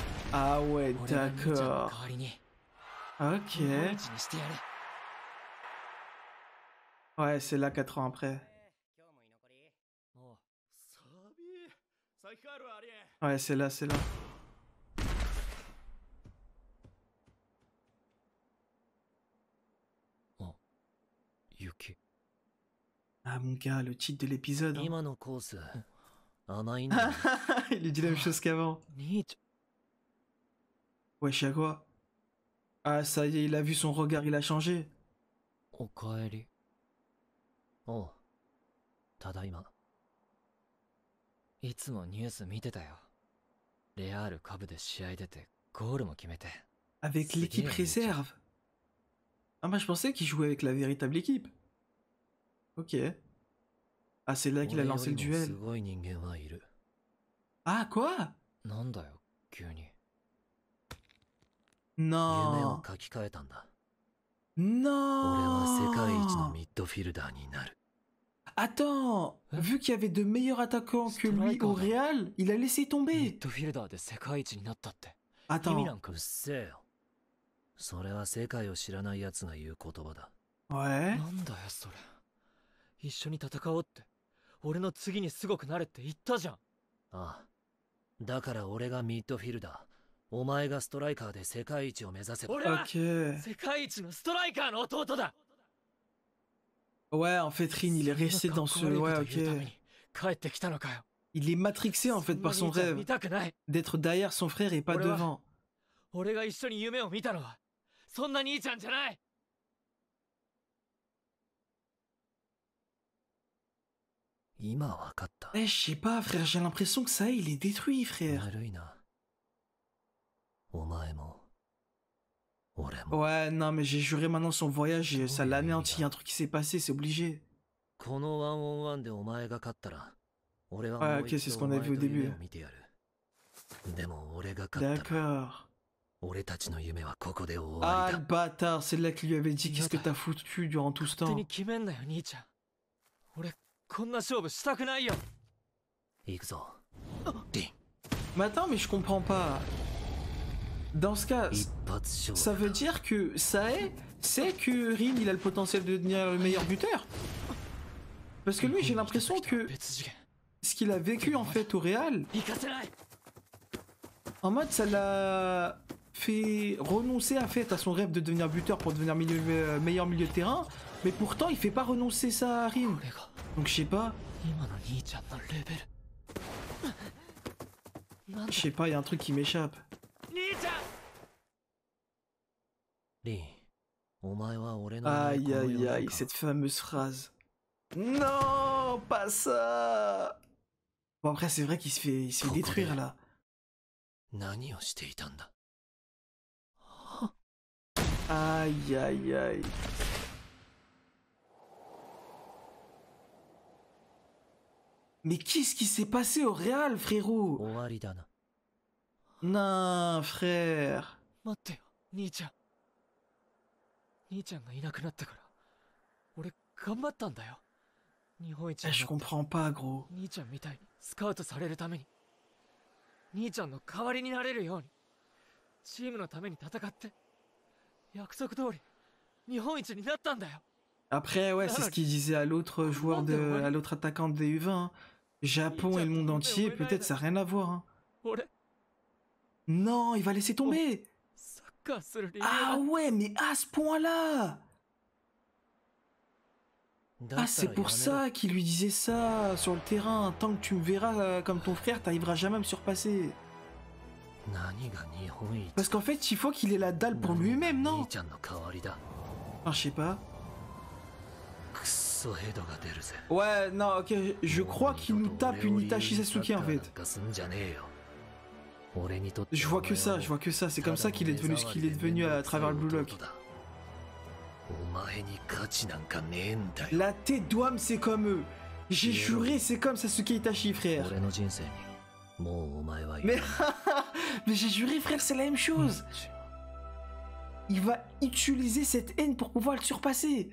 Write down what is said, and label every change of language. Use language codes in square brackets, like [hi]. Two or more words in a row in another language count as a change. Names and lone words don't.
[fr] Ah ouais, [ja] 俺が兄ちゃんの代 [fr] d'accord. [ja] わりに [fr] Ok. [ja] 日本一にしてやる。 [fr] Ouais, c'est là 4 ans après. [ja] おう、サビ先帰るわアリエン。 [fr] Ouais, c'est là, c'est là. [ja] お、雪。 [fr] Ah mon gars, le titre de l'épisode. Hein. [ja] 今のコース甘いんだね。 [fr] Il lui dit la même chose qu'avant. [ja] 兄ち [fr] Wesh, à quoi? Ah, ça y est, il a vu son regard, il a changé. [ja] ゃん、おかえり。おう、ただいま。いつもニュース見てたよ。レアール下部で試合出てゴールも決めて。 [fr] Avec C'est l'équipe bien, réserve. Ah, moi je pensais qu'il jouait avec la véritable équipe. Ok. Ah, c'est là qu'il a [ja] 俺よ [fr] lancé [ja] り [fr] le [ja] もす [fr] duel. [ja] ごい人間はいる。 [fr] Ah, quoi? [ja] なんだよ、急に。夢 [fr] Non. [ja] を書き換えたんだ。 [fr] Non. [ja] 俺は世界一のミッドフィルダーになる。 [fr] Attends, Hein? vu qu'il y avait de meilleurs attaquants que lui au Striker. Real, il a laissé [ja] ミッ [fr] tomber. [ja] ドフィルダーで世界一になったって。 [fr] Attends, [ja] 意味なんかうっせえよ。それは世界を知らない奴が言う言葉だ。 [fr] ouais. [ja] なんだよそれ。一緒に戦おうって。俺の次にすごくなれって言ったじゃん。ああ。だから俺がミッドフィルダー。お前がストライカーで世界一を目指せば。俺は [fr] Ok. [ja] 世界一のストライカーの弟だ。 [fr] Ouais, en fait, Rin, il est resté dans ce... [ja] そんな [fr] Ouais, [ja] かっこ悪いこと言うため [fr] ok. [ja] に帰ってきたのかよ。 [fr] Il est matrixé, en fait, par [ja] そ [fr] son [ja] んな兄ちゃん [fr] rêve. [ja] 見たくない。 [fr] D'être derrière son frère et pas Ouais, ouais. devant. [ja] 俺が一緒に夢を見たのはそんな兄ちゃんじゃない。今わかった。 [fr] Eh, je sais pas, frère, j'ai l'impression que ça y est, il est détruit, frère. [ja] 悪いな。お前も。俺も。 [fr] Ouais, non, mais j'ai juré maintenant son voyage, ça l'anéantit, il y a un truc qui s'est passé, c'est obligé. [ja] このワンオンワンでお前が勝ったら、俺は [fr] Ouais, [ja] もう [fr] ok, [ja] 一 [fr] c'est ce [ja] 度お [fr] qu'on a [ja] 前 [fr] vu au [ja] と夢 [fr] début. [ja] を見てやる。でも俺が勝ったら、 [fr] D'accord. [ja] 俺たちの夢はここで終 [fr] Ah, [ja] わ [fr] le [ja] りだ。 [fr] bâtard, c'est là qu'il lui avait dit qu'est-ce que t'as foutu durant tout ce [ja] 勝手 [fr] temps. [ja] に決めんなよ兄ちゃん。俺こんな勝負したくないよ。行くぞ。リン、 [fr] Mais attends, mais je comprends pas. Dans ce cas, [ja] 一発勝 [fr] ça [ja] 負 [fr] veut dire que Sae sait que Rin, il a le potentiel de devenir le meilleur buteur. Parce que lui, j'ai l'impression que [ja] 別次元。 [fr] ce qu'il a vécu en fait au Real, [ja] 行かせない。 [fr] en mode ça l'a fait renoncer en fait à son rêve de devenir buteur pour devenir meilleur milieu de terrain. Mais pourtant, il fait pas renoncer ça à Rin. [ja] 俺が [fr] Donc je sais pas, [ja] 今の兄ちゃんのレベル。なんだ [fr] je sais pas, il y a un truc qui m'échappe. [ja] 兄ちゃん。リン、お前は俺の [fr] Aïe [ja] この [fr] aïe [ja] 世の [fr] aïe, [ja] 中 [fr] cette fameuse phrase. Non, pas ça. Bon après c'est vrai qu'il se fait détruire là. [ja] 何をしていたんだ。 [fr] Aïe aïe aïe. Mais qu'est-ce qui s'est passé au Real, frérot? [ja] 終わりだな。 [fr] Non, frère. [ja] 待ってよ兄ちゃん。兄ちゃんがいなくなったから俺頑張ったんだよ。日本一 [fr] Eh, [ja] に [fr] je [ja] なって [fr] comprends pas, gros. [ja] 兄ちゃんみたいにスカウトされるために兄ちゃんの代わりになれるようにチームのために戦って約束通り日本一になったんだよ。 [fr] Après, ouais, c'est ce qu'il disait à l'autre joueur à l'autre attaquant des U20. Hein. Japon et le monde entier, peut-être ça n'a rien à voir. Hein. [ja] 俺 [fr] Non, il va laisser tomber. [ja] サッカーする理由 [fr] Ah [ja] が [fr] ouais, mais à ce point-là. [ja] だった [fr] Ah, [ja] ら [fr] c'est [ja] やめ [fr] pour [ja] ろ。 [fr] ça qu'il lui disait ça sur le terrain. Tant que tu me verras comme ton frère, t'arriveras jamais à me surpasser. [ja] 何が日本一。 [fr] Parce qu'en fait, il faut qu'il ait la dalle pour lui-même, [ja] 兄 [fr] non? [ja] ちゃんの代わりだ。 [fr] Enfin, je sais pas. [ja] くっそヘドが出るぜ。 [fr] Ouais, non, ok, je crois qu'il nous tape une Itachi Sasuke en fait. [ja] なんかすんじゃねえよ。俺にとって [fr] Je vois que ça, je vois que ça. C'est comme ça qu'il est devenu ce qu'il est devenu à travers le Blue Lock. [ja] お前に価値なんかねえんだよ。 [fr] La tête d'Ouam, c'est comme eux. J'ai juré, c'est comme Sasuke Itachi, frère. [ja] 俺の人生にもうお前はい [fr] Mais, mais j'ai juré, frère, c'est la même chose. Il va utiliser cette haine pour pouvoir le surpasser.